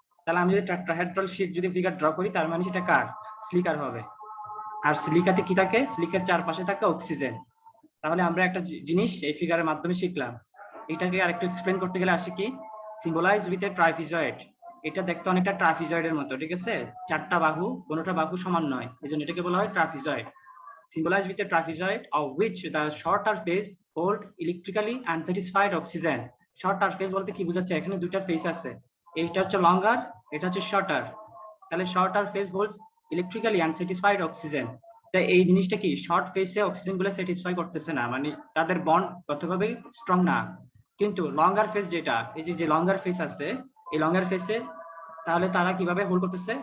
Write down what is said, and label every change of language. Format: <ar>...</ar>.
<bn>তাহলে আমি যদি টেট্রাহেড্রাল শীট যদি ফিগার ড্র করি, তার মানে সেটা কার? সিলিকার হবে। আর সিলিকাতে কি থাকে? সিলিকার চারপাশে থাকে অক্সিজেন। তাহলে আমরা একটা জিনিস এই ফিগারের মাধ্যমে শিখলাম। এটাকে আরেকটু এক্সপ্লেন করতে গেলে আসে কি</bn> <en>Symbolise with a trapezoid.</en> <bn>এটা দেখতে অনেকটা ট্রাফিজয়েডের মতো, ঠিক আছে? চারটা বাহু, কোনোটা বাহু সমান নয়, এজন্য এটাকে বলা হয় ট্রাফিজয়েড।</bn> <en>Symbolize with a trapezoid of which the shorter phase hold electrically unsatisfied oxygen.</en> <bn>shorter phase বলতে কি বোঝাচ্ছে? এখানে দুইটা ফেজ আছে, এইটা হচ্ছে লঙ্গার, এটা হচ্ছে শর্টার। তাহলে</bn> <en>Shorter phase holds electrically unsatisfied oxygen.</en> <bn>তাই এই জিনিসটা কি শর্ট ফেজে অক্সিজেন গুলো স্যাটিসফাই করতেছে না, মানে তাদের বন্ড ততভাবে স্ট্রং না। কিন্তু লঙ্গার ফেজ যেটা, এই যে লঙ্গার ফেজ আছে, এই লঙ্গার ফেজে তাহলে তারা কিভাবে হোল্ড করতেছে?</bn>